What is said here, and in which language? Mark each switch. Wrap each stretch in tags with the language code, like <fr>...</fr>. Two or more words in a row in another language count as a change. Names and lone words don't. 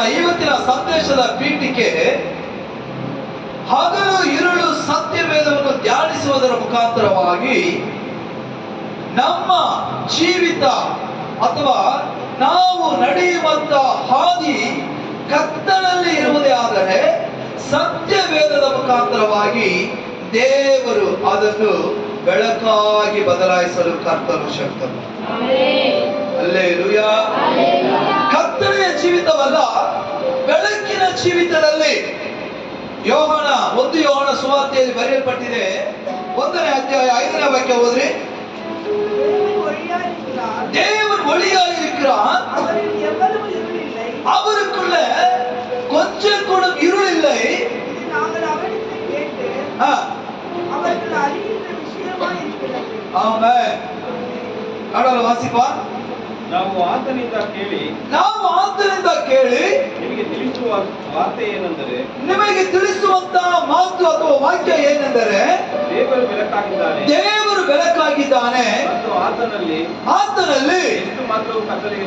<kn>ಇವತ್ತಿನ ಸಂದೇಶದ ಪೀಠಿಕೆ ಹಗಲು ಇರುಳು ಸತ್ಯವೇದವನ್ನು ಧ್ಯಾನಿಸುವುದರ ಮುಖಾಂತರವಾಗಿ ನಮ್ಮ ಜೀವಿತ ಅಥವಾ ನಾವು ನಡೆಯುವಂತ ಹಾದಿ ಕತ್ತಲಲ್ಲಿ ಇರುವುದೇ ಆದರೆ ಸತ್ಯವೇದದ ಮುಖಾಂತರವಾಗಿ ದೇವರು ಅದನ್ನು ಬೆಳಕಾಗಿ ಬದಲಾಯಿಸಲು ಕರ್ತನು ಶಕ್ತನು. ಹಲ್ಲೆಲೂಯಾ. ಕತ್ತಲೆಯ ಜೀವಿತವಲ್ಲ, ಬೆಳಕಿನ ಜೀವಿತದಲ್ಲಿ ಯೋಹಾನ 1 ಯೋಹಾನ ಸುವಾರ್ತೆಯಲ್ಲಿ ಬರೆಯಲ್ಪಟ್ಟಿದೆ. 1ನೇ ಅಧ್ಯಾಯ 5ನೇ ವಾಕ್ಯ ಓದ್ರಿ.</kn> <ta>தேவன் ஒளியாக இருக்கிறார், அவருக்குள்ள கொஞ்சம் கூட இருள் இல்லை. ஆமென். கடவுள் வாசிப்பா.</ta> <kn>ನಾವು ಆತನಿಂದ ಕೇಳಿ ನಿಮಗೆ ತಿಳಿಸುವ ವಾರ್ತೆ ಏನೆಂದರೆ, ನಿಮಗೆ ತಿಳಿಸುವಂತ ಮಾತು ಅಥವಾ ವಾಕ್ಯ ಏನೆಂದರೆ, ದೇವರು ಬೆಳಕಾಗಿದ್ದಾನೆ ಮತ್ತು ಆತನಲ್ಲಿ ಇಷ್ಟು ಮಾತ್ರವೂ ಕತ್ತಲೆಯಿಲ್ಲ.</kn>